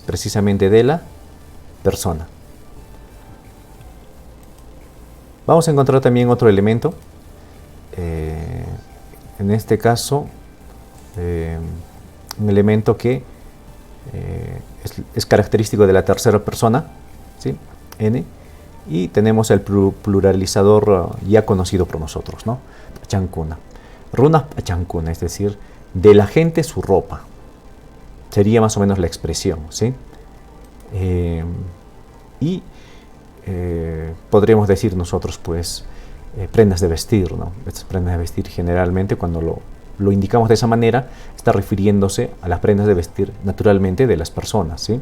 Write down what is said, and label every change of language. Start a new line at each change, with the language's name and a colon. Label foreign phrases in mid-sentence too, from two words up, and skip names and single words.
Spanish: Precisamente de la persona. Vamos a encontrar también otro elemento, en este caso un elemento que es característico de la tercera persona, ¿sí?, N, y tenemos el pluralizador ya conocido por nosotros, ¿no?
Quechua: Achankuna. Runa achankuna,
Spanish: es decir, de la gente su ropa. Sería más o menos la expresión, ¿sí? Podríamos decir nosotros, pues, prendas de vestir, ¿no? Estas prendas de vestir generalmente, cuando lo indicamos de esa manera, está refiriéndose a las prendas de vestir naturalmente de las personas, ¿sí?